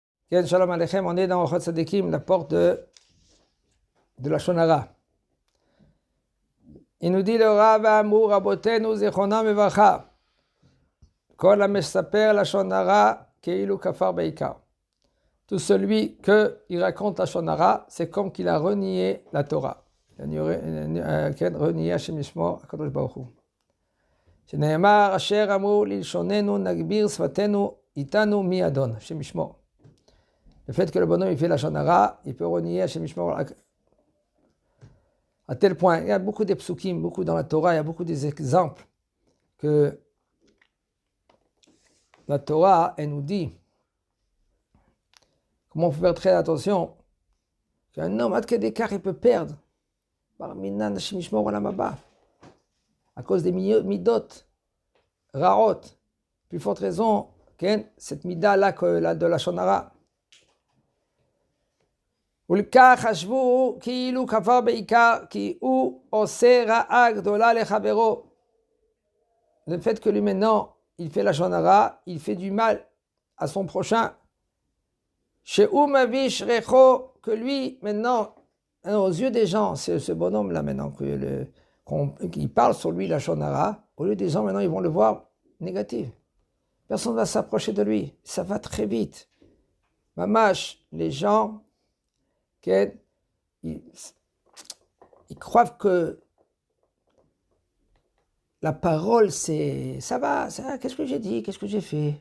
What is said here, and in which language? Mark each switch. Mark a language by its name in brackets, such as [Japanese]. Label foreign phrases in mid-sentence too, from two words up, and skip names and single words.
[Hebrew] כן שלום עליכם, [French] on est dans Ochot Tzadikim, la porte de la Shonara. Il nous dit le Rav [Hebrew] אמרו רבותינו זכרונם לברכה. כל המספר לשון הרע כאילו כפר בעיקר. [French] Tout celui qui raconte la Shonara, c'est comme qu'il a renié la Torah. Il a renié [Hebrew] השם ישמור הקדוש ברוך הוא. שנאמר אשר אמרו ללשוננו נגביר שפתנו איתנו מי אדון, השם ישמור. [French] Le fait que le bonhomme il fait la shonara, il peut renier [Hebrew] השם ישמור [French] à tel point. Il y a beaucoup de psukim, beaucoup dans la Torah, il y a beaucoup d'exemples que la Torah, elle nous dit comment il faut faire très attention qu'un homme, à quel écart il peut perdre par minan [Hebrew] השם ישמור עולם הבא [French] à cause des [Hebrew] מידות רעות, [French] plus forte raison, cette mida-là de la shonara. [Hebrew] ולכך חשבו כאילו כפר בעיקר, כי הוא עושה רעה גדולה לחברו. [French] Le fait que lui maintenant, il fait la shonara, il fait du mal à son prochain. [Hebrew] שהוא מביש ריחו, [French] que lui maintenant, aux yeux des gens, c'est ce bonhomme-là maintenant, qui parle sur lui la shonara, au lieu des gens maintenant, ils vont le voir négatif. Personne ne va s'approcher de lui, ça va très vite. Mamash, les gens, ils croient que la parole, c'est ça va, qu'est-ce que j'ai dit, qu'est-ce que j'ai fait?